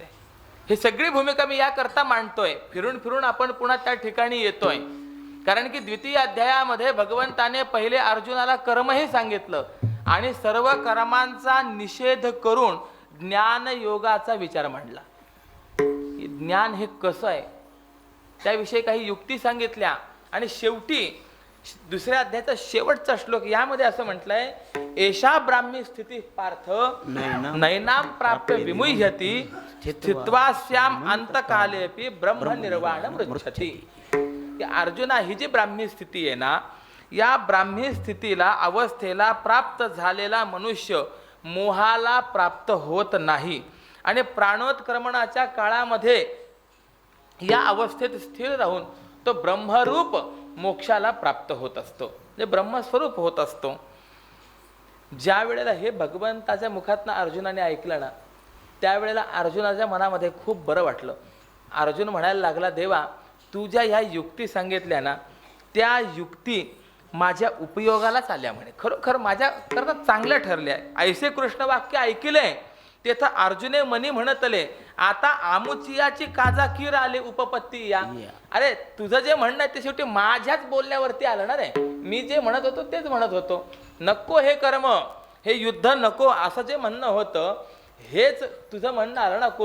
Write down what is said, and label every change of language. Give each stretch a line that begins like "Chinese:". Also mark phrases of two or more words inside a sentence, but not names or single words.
Marathi: ही सगळी भूमिका मी याकरता मांडतोय. फिरून फिरून आपण पुन्हा त्या ठिकाणी येतोय कारण की द्वितीय अध्यायामध्ये भगवंताने पहिले अर्जुनाला कर्मही सांगितलं आणि सर्व कर्मांचा निषेध करून ज्ञान योगाचा विचार मांडला. ज्ञान हे कसं आहे त्याविषयी काही युक्ती सांगितल्या आणि शेवटी दुसऱ्या अध्यायाचा शेवटचा श्लोक यामध्ये असं म्हटलंय,
Sanskrit: एषा ब्राह्मी स्थिती पार्थ नैनाम प्राप्य विमुह्यति स्थित्वास्याम अंतकालेपि ब्रह्म निर्वाण मृच्छति.
Marathi: अर्जुना, ही जी ब्राह्मी स्थिती आहे ना, या ब्राह्मी स्थितीला अवस्थेला प्राप्त झालेला मनुष्य मोहाला प्राप्त होत नाही आणि प्राणोत्क्रमणाच्या काळामध्ये या अवस्थेत स्थिर राहून तो ब्रह्मरूप मोक्षाला प्राप्त होत असतो, म्हणजे ब्रह्मस्वरूप होत असतो. ज्या वेळेला हे भगवंताच्या मुखातनं अर्जुनाने ऐकलं ना, त्यावेळेला अर्जुनाच्या मनामध्ये खूप बरं वाटलं. अर्जुन म्हणायला लागला, देवा तू ज्या ह्या युक्ती सांगितल्या ना, त्या युक्ती माझ्या उपयोगालाच आल्या म्हणे. खरोखर माझ्या करता चांगल्या ठरल्या. ऐसे कृष्ण वाक्य ऐकले तेथं अर्जुने मनी म्हणतले, आता आमुचियाची काजा कीर आले उपपत्ती या. अरे तुझं जे म्हणणं आहे ते शेवटी माझ्याच बोलण्यावरती आलं ना रे. मी जे म्हणत होतो तेच म्हणत होतो. नको हे कर्म, हे युद्ध नको असं जे म्हणणं होतं हेच तुझं म्हणणं आलं ना.